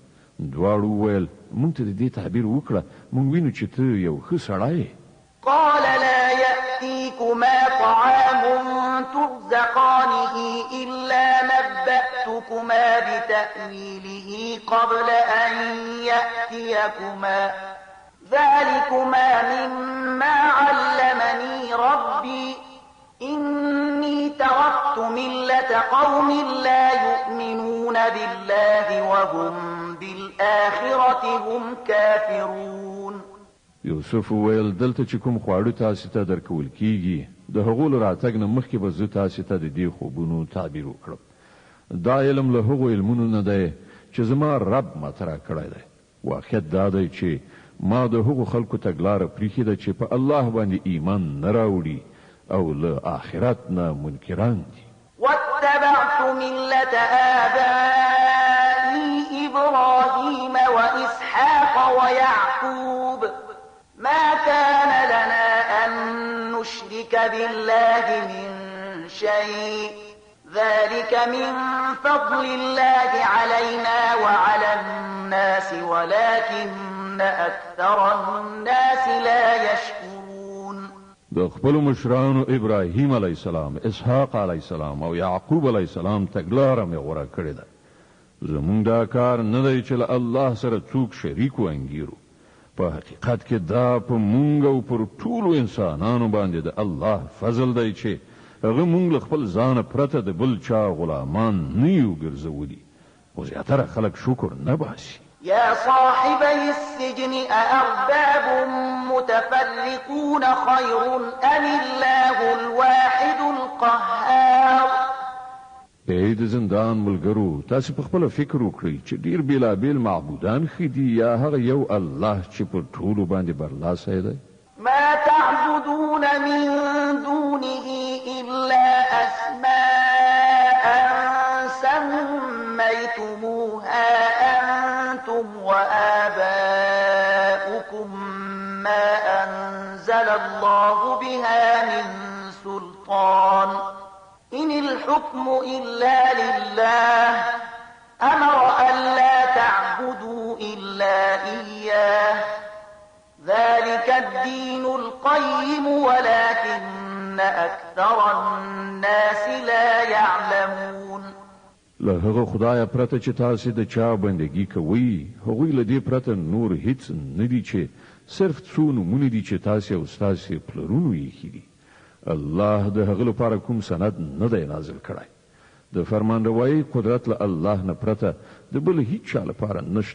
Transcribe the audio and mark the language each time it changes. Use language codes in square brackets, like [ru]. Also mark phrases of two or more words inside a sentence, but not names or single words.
[ps] دواړو وویل موږ ته د دې تعبیر وکړه، موږ وینو چې ته یو ښه سړی یې. [ar] قال لا يأتيكم يأتيكما طعام ترزقانه إلا نبأتكما بتأويله قبل أن يأتيكما ذلكما مما علمني ربي إني تركت ملة قوم لا يؤمنون بالله وهم بالآخرة هم كافرون. [ps] یوسف ویل دلته چې کوم خواړه تاسو ته درکول کیږي د هغو له راتګ نه مخکې به زه تاسو ته د دې خوبونو تعبیر وکړم. دا علم له هغو علمونو نه دی چې زما رب ماته راکړی دی. واقعیت دا دی چې ما د هغو خلکو تګلاره پریښې ده چې په الله باندې ایمان نه راوړي او له آخرت نه منکران دي. [ar] واتبعت ملة آبائي إبراهيم وإسحاق ويعقوب ما كان لنا أن نشرك بالله من شيء ذلك من فضل الله علينا وعلى الناس ولكن أكثر الناس لا يشكرون. [ps] د خپل مشرانو ابراهیم [ar] علی السلام، [ps] اسحاق [ar] علی السلام [ps] او یعقوب [ar] علی السلام [ps] تګلاره مې غوړه کړې ده. زمونږ دا کار نه دی چې الله سره څوک شریک وانګیرو. په حقیقت کې دا په مونږ او پر ټولو انسانانو باندې د الله فضل دی چې هغه مونږ خپل ځان پرته د بل چا غلامان نه یو ګرځولي. خو زیاتره خلک شکر نه باسي. [ar] يا صاحبي السجن أأرباب متفرقون خير أم الله الواحد القهار. [ps] ای د زندان ملګرو، تاسو په خپل فکر وکړئ چې ډیر بیلابیل معبودان ښه دي یا هغه یو الله چې په ټولو باندې برلاسی دی؟ [ar] ما تعبدون من دونه إلا أسماء سميتموها أنتم وآباؤكم ما أنزل الله بها من سلطان إن الحكم إلا لله أمر ألا تعبدوا إلا إياه ذلك الدين القيم ولكن أكثر الناس لا يعلمون. [ps] له هغه خدای پرته چې تاسو د چا بندگی کوئ، هغوی له دې پرته نور هیڅ نه دي چې صرف څو نومونه دي چې تاسو او ستاسو پلرونو یې کړي. الله د هغه لپاره کوم سند نه دی نازل کړی. د فرمانروایی قدرت له الله نه پرته د بل هیڅ چا لپاره نشته.